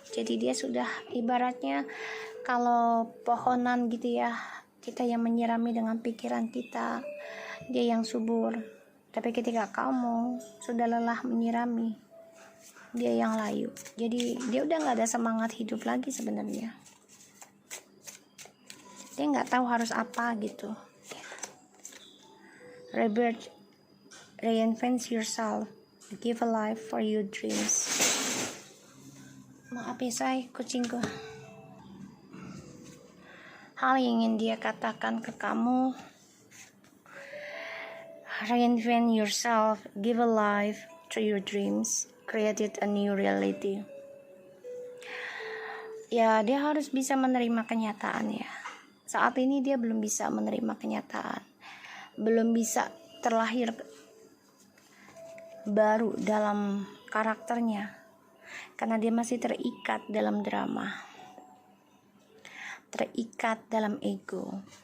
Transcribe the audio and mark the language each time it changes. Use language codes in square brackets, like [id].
[id] Jadi dia sudah ibaratnya kalau pohonan gitu ya, kita yang menyirami dengan pikiran kita, dia yang subur. Tapi ketika kamu sudah lelah menyirami, dia yang layu. Jadi dia udah gak ada semangat hidup lagi sebenarnya. Dia gak tahu harus apa gitu. [en] Rebirth, reinvent yourself, give a life for your dreams. [id] Maaf ya say, kucingku. Hal yang ingin dia katakan ke kamu, [en] reinvent yourself, give a life to your dreams, created a new reality. [id] Ya, dia harus bisa menerima kenyataan ya. Saat ini dia belum bisa menerima kenyataan, belum bisa terlahir baru dalam karakternya, karena dia masih terikat dalam drama, terikat dalam ego.